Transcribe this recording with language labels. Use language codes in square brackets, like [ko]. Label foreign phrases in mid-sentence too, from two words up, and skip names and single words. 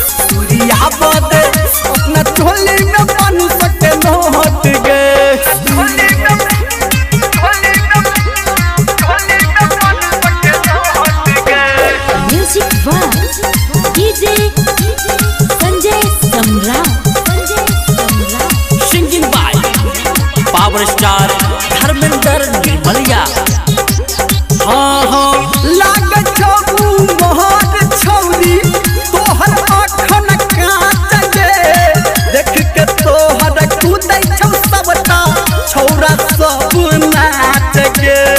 [mai] अपना चोली में बन सके नोट गए। [en] Music by DJ Sanjay Samrat. Singing by Power Star धर्मेंद्र निर्मलिया। [mai] लागे छौ मोहर छौरी तोहर आँखन काँच गे, देख के तोहर कूदै छौ सबटा छौरा सब नाच गे।